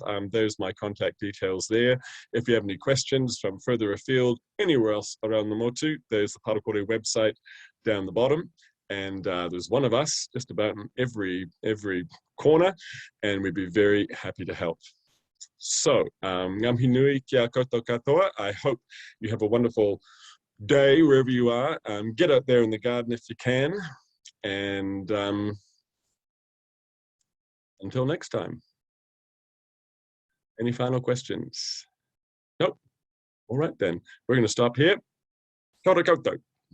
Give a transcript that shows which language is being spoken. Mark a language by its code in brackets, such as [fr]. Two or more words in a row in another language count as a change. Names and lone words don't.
[en] There's my contact details there. If you have any questions from further afield, anywhere else around the motu, there's the Parakore website down the bottom. And there's one of us just about in every corner, and we'd be very happy to help. [mi] So, ngam hinui kia koutou katoa. [en] I hope you have a wonderful day wherever you are. Get out there in the garden if you can. And until next time. Any final questions? Nope. All right then. We're going to stop here. [mi] Kia ora koutou.